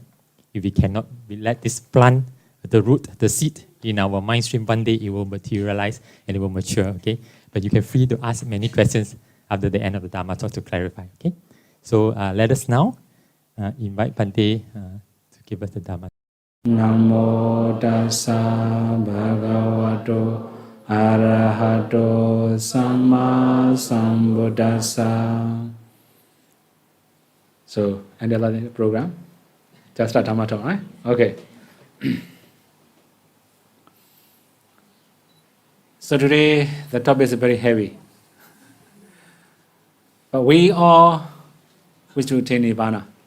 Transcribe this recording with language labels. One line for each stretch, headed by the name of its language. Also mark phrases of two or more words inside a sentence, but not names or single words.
English: If we cannot, we let this plant the root, the seed in our mind stream. One day it will materialize and it will mature. Okay. But you can free to ask many questions after the end of the Dharma talk to clarify. Okay, so let us now invite Bhante to give us the Dharma.
Pali: Namo tassa bhagavato arahato samma sambuddhassa.
English: So, end the program. Just start Dharma talk, right? Okay. So today the topic is very heavy, but we all wish to attain Nibbāna.